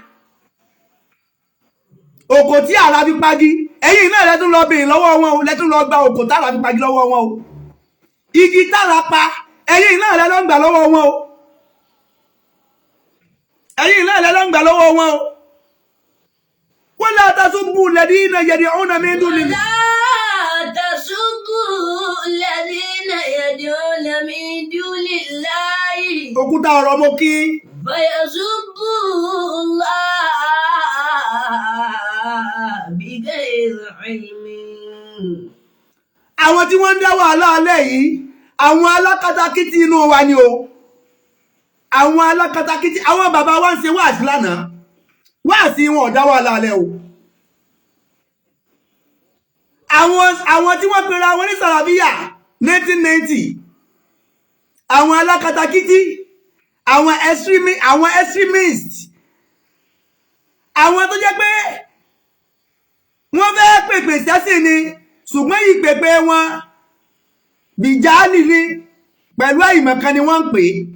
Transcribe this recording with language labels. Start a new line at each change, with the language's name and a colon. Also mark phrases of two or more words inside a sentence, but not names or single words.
Yoruba: Oko tí àrá fi pagi. Ẹ̀yin náà lẹ́ tó ń lọ bèèrè lọ́wọ́ wọn o, lẹ́ tó ń lọ gba oko tí àrá fi pagi lọ́wọ́ wọn o. Igi tára pa, ẹ̀yin náà lẹ́ ló ń gbà lọ́wọ́ wọn o. Ẹ̀yin náà lẹ́ ló ń gbà lọ́wọ́ wọn o.
Arabic: ولا تسبوا الذين يدعون من دون الله. الذين يدعون من دون الله
Yoruba: Òkúta ọ̀rọ̀ mo kí.
Arabic: فيسبوا الله بغير علم.
Yoruba: Àwọn tí wọ́n ń dá wàhálà alẹ́ yìí, àwọn alákatakítí inú wa ni o. Àwọn alákatakítí, àwọn bàbá wa ń ṣe wáàsí lánàá. Wáàsí wọn ò dá wàhálà alẹ́ o. Àwọn tí wọ́n pera wọn ní Sàràbíyà 1990, àwọn alákatakítí, àwọn extremist, àwọn tó jẹ́ pé wọ́n fẹ́ pèpè sẹ́sìn ni, ṣùgbọ́n ìpèpè wọn bìjáàlì ni, pẹ̀lú àìmọ̀kan ni wọ́n ń pè.